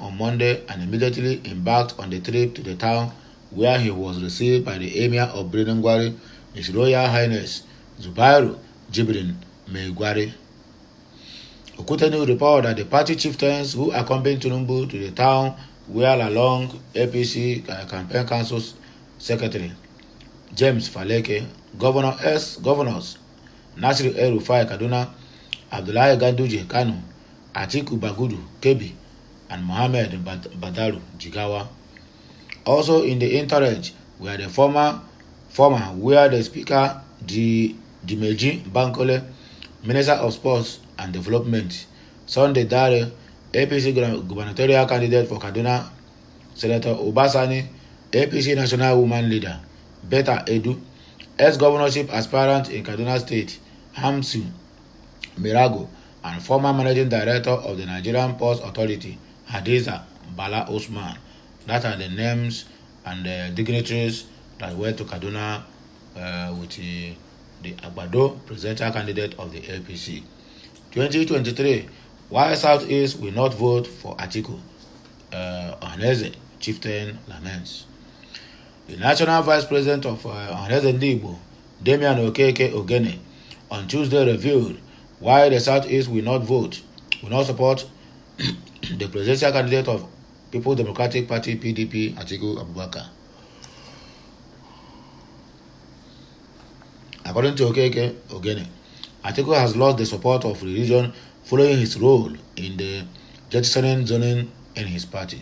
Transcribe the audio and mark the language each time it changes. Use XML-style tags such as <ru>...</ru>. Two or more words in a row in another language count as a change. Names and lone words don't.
<en>on Monday and immediately embarked on the trip to the town where he was received by the Emir of Birnin-Gwari, His Royal Highness Zubairu Jibrin Meigwari. Okuteni reported that the party chieftains who accompanied Tinubu to the town were Lalong, APC Campaign Council Secretary James Faleke, Governors Nasir El-Rufai Kaduna, Abdullahi Ganduje Kanu, Atiku Bagudu Kebbi, and Mohammed Badaru Jigawa. Also in the entourage were the former where the Speaker Dimeji Bankole, Minister of Sports and Development, Sunday Dare, APC gubernatorial candidate for Kaduna, Senator Obasani, APC National Woman Leader, Beta Edu, ex-governorship aspirant in Kaduna State, Hamsu Mirago, and former managing director of the Nigerian Ports Authority, Hadiza Bala Osman. That are the names and dignitaries that went to Kaduna with the Agbado presidential candidate of the APC. 2023, why Southeast will not vote for Atiku? Ohaneze chieftain laments. The national vice president of Ohaneze Ndigbo, Damian Okeke Ogene, on Tuesday revealed why the Southeast will not support the presidential candidate of People's Democratic Party PDP, Atiku Abubakar. According to Okeke Ogene, Atiku has lost the support of the region following his role in the jettisoning zoning in his party.</en>